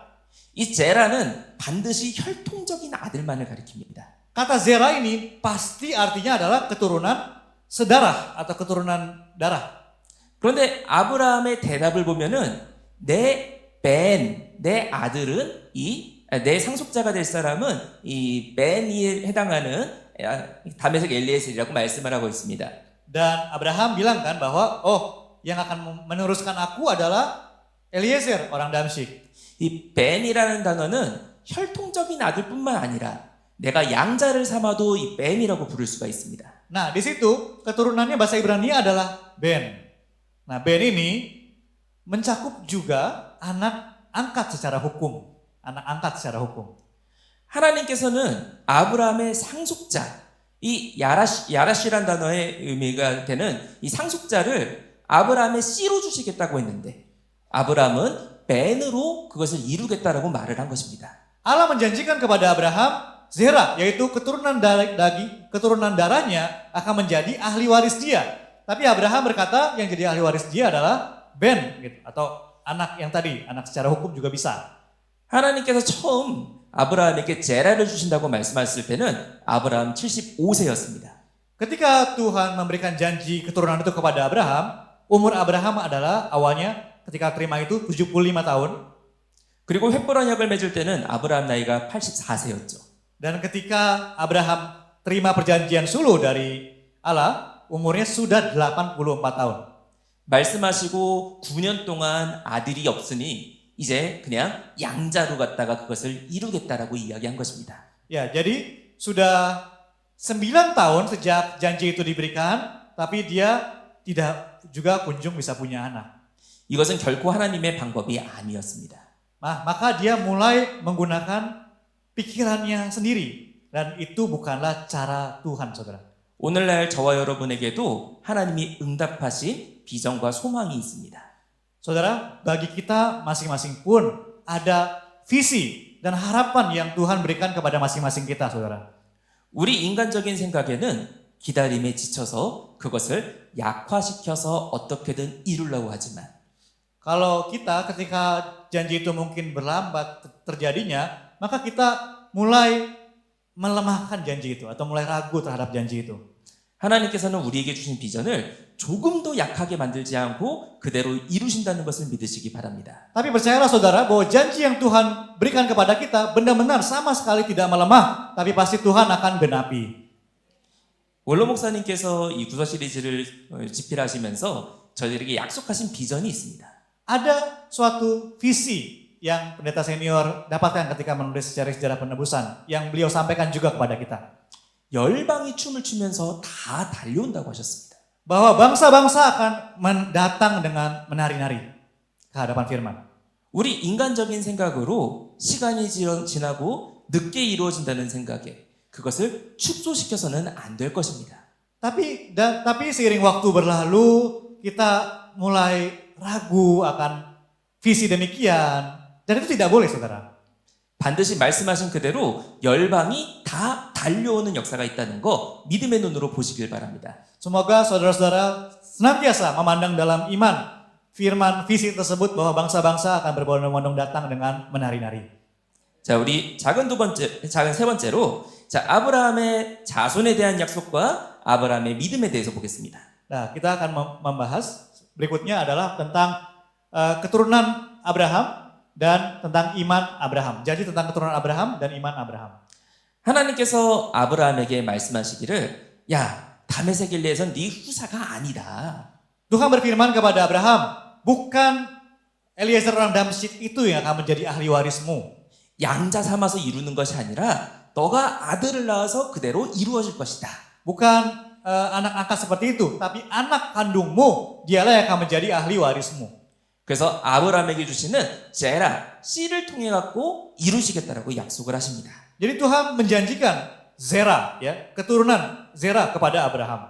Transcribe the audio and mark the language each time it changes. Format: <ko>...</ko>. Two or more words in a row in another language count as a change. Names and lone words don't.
<ko>이 제라는 반드시 혈통적인 아들만을 가리킵니다.</ko> <id>Kata Zera ini pasti artinya adalah keturunan sedarah atau keturunan darah.</id> <ko>그런데 아브라함의 대답을 보면은 내 아들은 내 상속자가 될 사람은 이 벤에 해당하는 다메섹 엘리에셀이라고 말씀을 하고 있습니다.</ko> <id>Dan Abraham bilang kan bahwa yang akan meneruskan aku adalah Eliezer, orang Damsyik.</id> <ko>이 벤이라는 단어는 혈통적인 아들뿐만 아니라 내가 양자를 삼아도 이 벤이라고 부를 수가 있습니다.</ko> <id>Nah, di situ keturunannya bahasa Ibrani adalah Ben. Nah, Ben ini mencakup juga anak angkat secara hukum. Anak angkat secara hukum.</id> <ko>하나님께서는 아브라함의 상속자, 이 야라시란 단어의 의미가 되는 이 상속자를 아브라함의 씨로 주시겠다고 했는데 아브라함은 벤으로 그것을 이루겠다라고 말을 한 것입니다.</ko> <id>Allah menjanjikan kepada Abraham Zera, yaitu keturunan darahnya akan menjadi ahli waris dia. Tapi Abraham berkata yang jadi ahli waris dia adalah Ben, gitu, atau anak yang tadi, anak secara hukum juga bisa.</id> <ko>하나님께서 처음 아브라함에게 제라를 주신다고 말씀하셨을 때는 아브라함 75세였습니다.</ko> <id>Ketika Tuhan memberikan janji keturunan itu kepada Abraham, umur Abraham adalah awalnya ketika terima itu 75 tahun.</id> <ko>그리고 횃불 언약을 맺을 때는 아브라함 나이가 84세였죠.</ko> <id>Dan ketika Abraham terima perjanjian suluh dari Allah, umurnya sudah 84 tahun.</id> <ko>말씀하시고 9년 동안 아들이 없으니 이제 그냥 양자로 갖다가 그것을 이루겠다라고 이야기한 것입니다.</ko> <id>Ya, jadi sudah 9 tahun sejak janji itu diberikan, tapi dia tidak juga kunjung bisa punya anak.</id> <ko>이것은 결코 하나님의 방법이 아니었습니다.</ko> <id>Nah, maka dia mulai menggunakan pikirannya sendiri. Dan itu bukanlah cara Tuhan, saudara.</id> <ko>오늘날 저와 여러분에게도 하나님이 응답하신 비전과 소망이 있습니다.</ko> <id>Saudara, bagi kita masing-masing pun ada visi dan harapan yang Tuhan berikan kepada masing-masing kita, saudara.</id> <ko>우리 인간적인 생각에는 기다림에 지쳐서 그것을 약화시켜서 어떻게든 이루려고 하지만</ko> <id>Kalau kita ketika janji itu mungkin berlambat terjadinya, maka kita mulai melemahkan janji itu atau mulai ragu terhadap janji itu.</id> <ko>하나님께서는 우리에게 주신 비전을 조금 더 약하게 만들지 않고 그대로 이루신다는 것을 믿으시기 바랍니다.</ko> <id>Tapi percayalah saudara bahwa janji yang Tuhan berikan kepada kita benar-benar sama sekali tidak melemah, tapi pasti Tuhan akan genapi.</id> <ko>원로 목사님께서 이 구서 시리즈를 집필하시면서 저희들에게 약속하신 비전이 있습니다.</ko> <id>Ada suatu visi yang pendeta senior dapatkan ketika menulis sejarah penebusan yang beliau sampaikan juga kepada kita.</id> <ko>열방이 춤을 추면서 다 달려온다고 하셨습니다.</ko> <id>Bahwa bangsa-bangsa akan mendatang dengan menari-nari ke hadapan firman.</id> <ko>우리 인간적인 생각으로 시간이 지나고 늦게 이루어진다는 생각에 그것을 축소시켜서는 안 될 것입니다.</ko> <id>Tapi seiring waktu berlalu kita mulai ragu akan visi demikian dan itu tidak boleh, saudara.</id> <ko>반드시 말씀하신 그대로 열방이 다 달려오는 역사가 있다는 거 믿음의 눈으로 보시길 바랍니다.</ko> <id>Semoga saudara-saudara senantiasa memandang dalam iman firman visi tersebut bahwa bangsa-bangsa akan berbondong-bondong datang dengan menari-nari.</id> <ko>자, 우리 작은 세 번째로 자, 아브라함의 자손에 대한 약속과 아브라함의 믿음에 대해서 보겠습니다.</ko> <id>Nah, kita akan membahas berikutnya adalah tentang keturunan Abraham dan tentang iman Abraham. Jadi tentang keturunan Abraham dan iman Abraham.</id> <ko>하나님께서 아브라함에게 말씀하시기를 야, 다메섹 길레에선 네 후사가 아니다.</ko> <id>Tuhan berfirman kepada Abraham, bukan Eliezer orang Damsyik itu yang akan menjadi ahli warismu.</id> <ko>양자 삼아서 이루는 것이 아니라 너가 아들을 낳아서 그대로 이루어질 것이다.</ko> <id>Bukan anak angkat seperti itu, tapi anak kandungmu dialah yang akan menjadi ahli warismu.</id> <ko>그래서 아브라함에게 주시는 제라, 씨를 통해 갖고 이루시겠다라고 약속을 하십니다.</ko> <id>Jadi Tuhan menjanjikan Zera, ya, keturunan Zera kepada Abraham.</id>